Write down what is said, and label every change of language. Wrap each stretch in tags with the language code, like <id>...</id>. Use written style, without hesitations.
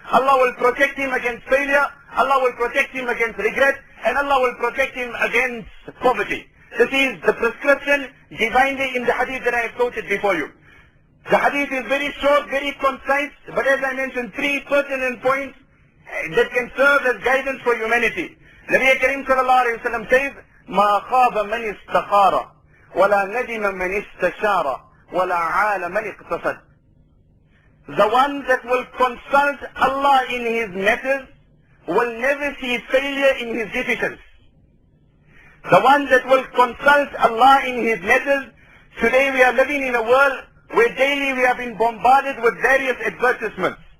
<en>Allah will protect him against failure, Allah will protect him against regret, and Allah will protect him against poverty. This is the prescription divinely in the hadith that I have quoted before you. The hadith is very short, very concise, but as I mentioned, three pertinent points that can serve as guidance for humanity. Nabi Karim sallallahu alayhi wa sallam says,</en> <ar>مَا خَابَ مَنِ اسْتَخَارَ وَلَا نَدِمَ مَنِ اسْتَشَارَ وَلَا عَالَ مَنِ اقْتَصَدَ.</ar> <en>The one that will consult Allah in his matters will never see failure in his decisions. The one that will consult Allah in his matters. Today we are living in a world where daily we have been bombarded with various advertisements.</en>